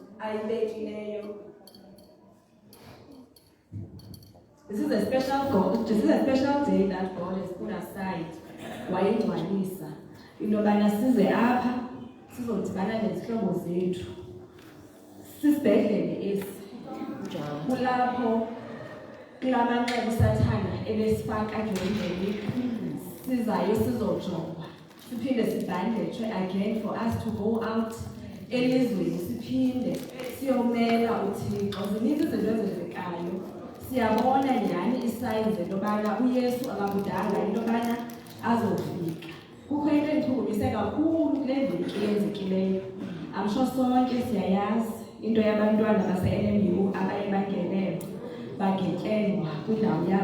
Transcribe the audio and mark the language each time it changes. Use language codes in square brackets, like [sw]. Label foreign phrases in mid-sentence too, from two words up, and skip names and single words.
[xh] ayibekileyo. [en] This is a special day that God has put aside. [xh] Wayigcwalisa into yobana size apha sizodibana nezihlobo zethu. Sisibhedlele esi. Kulapho kulamanqeba usathana ebesifaka endleleni. Sizayo sizojongwa. Siphinde sibhandlethwe [en] again for us to go out [xh] elizweni siphinde siyomela uThixo. Zininzi izinto ezenzekayo. Siyabona nyani isigns entobana uYesu akabudala intobana azofika. Kukho into endichukumise kakhulu kule veki yenzekileyo. [en] I'm sure [xh] sonke siyayazi into yabantwana base-NMU abaye bangenelwa bagetyengwa kwindawo yabo.